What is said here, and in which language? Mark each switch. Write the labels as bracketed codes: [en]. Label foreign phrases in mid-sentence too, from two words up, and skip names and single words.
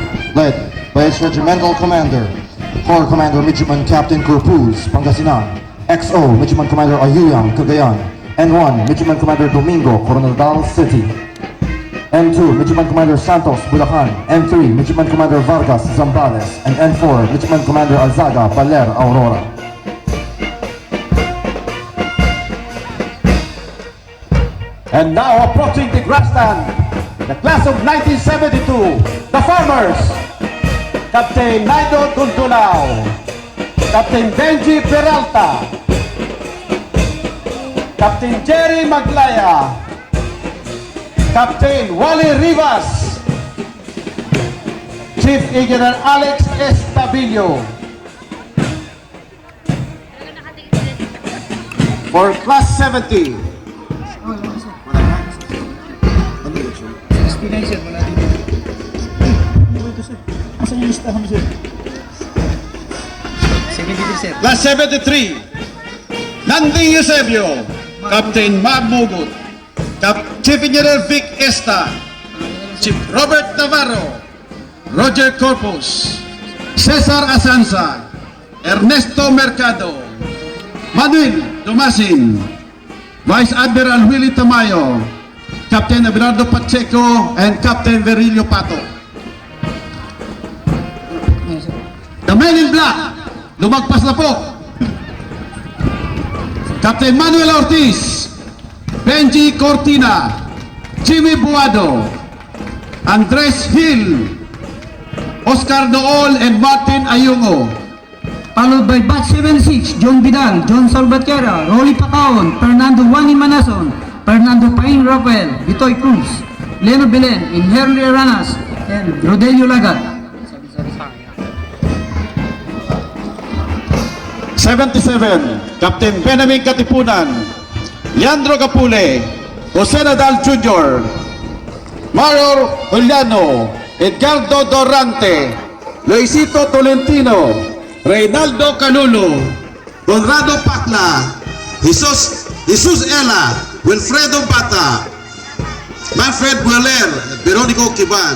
[en] led by its regimental commander, Corps Commander Midshipman Captain Corpuz, Pangasinan, XO Midshipman Commander Ayuyang, Cagayan, N1 Midshipman Commander Domingo, Coronadal City, N2 Midshipman Commander Santos, Bulacan, N3 Midshipman Commander Vargas, Zambales, and N4 Midshipman Commander Alzaga, Baler, Aurora. And now approaching the grandstand, the class of 1972, the Farmers, Captain Naido Dundulao, Captain Benji Peralta, Captain Jerry Maglaya, Captain Wally Rivas, Chief Engineer Alex Estabillo. For class 70, class 73, Nanding Eusebio, Captain Mab Mogut, Chief Engineer Vic Esta, Chief Robert Navarro, Roger Corpus, Cesar Asanza, Ernesto Mercado, Manuel Tomasin, Vice Admiral Willie Tamayo, Captain Abelardo Pacheco, and Captain Virilio Pato. The men in black, [tl] lumagpas na po. [en] Captain Manuel Ortiz, Benji Cortina, Jimmy Buado, Andres Hill, Oscar Nool, and Martin Ayungo. Followed by Batch 76, John Vidal, John Salvatierra, Rolly Pacaon, Fernando Juani Manason, Fernando Pain Rafael, Vitoy Cruz, Leno Belen, and Henry Aranas, and Rodelio Lagat. 77, Captain Benjamin Katipunan, Leandro Capule, Jose Nadal Jr., Mario Juliano, Edgardo Dorante, Luisito Tolentino, Reynaldo Calulo, Conrado Pacla, Jesus Ela, Wilfredo Bata, Manfred Mueller, Veronico Kiban.